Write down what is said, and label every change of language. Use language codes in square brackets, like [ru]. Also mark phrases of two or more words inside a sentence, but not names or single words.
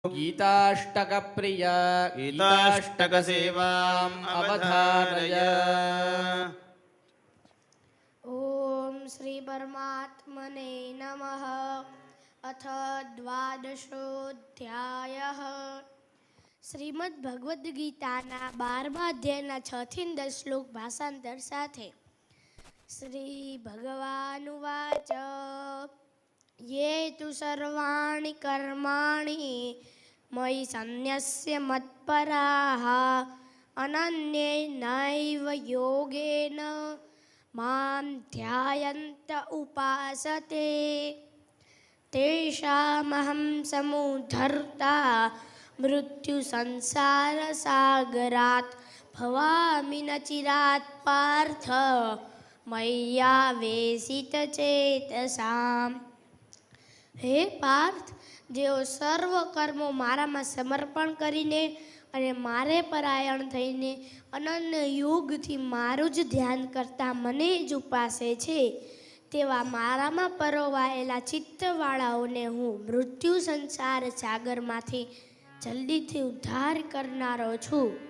[sa] गीताष्टकप्रिया गीताष्टकसेवाम् अवधारय। ओम श्री परमात्मने नमः। अथ द्वादशोऽध्यायः। [gu] श्रीमद् भगवद् गीताના 12મા અધ્યાયના 6 થી 10 શ્લોક ભાષાંતર સાથે. [sa] श्री भगवानुवाच ये तु सर्वाणि कर्माणि मयि सन्न्यस्य मत्पराः अनन्येनैव योगेन मां ध्यायन्त उपासते तेषामहं समुद्धर्ता मृत्युसंसारसागरात् भवामि न चिरात् पार्थ मय्यावेशितचेतसाम्। [gu] હે પાર્થ, જેઓ સર્વ કર્મો મારામાં સમર્પણ કરીને અને મારે પરાયણ થઈને અનન્ય યોગથી મારું જ ધ્યાન કરતા મને જ ઉપાસે છે, તેવા મારામાં પરોવાયેલા ચિત્તવાળાઓને હું મૃત્યુ સંસાર સાગરમાંથી જલ્દીથી ઉદ્ધાર કરનારો છું.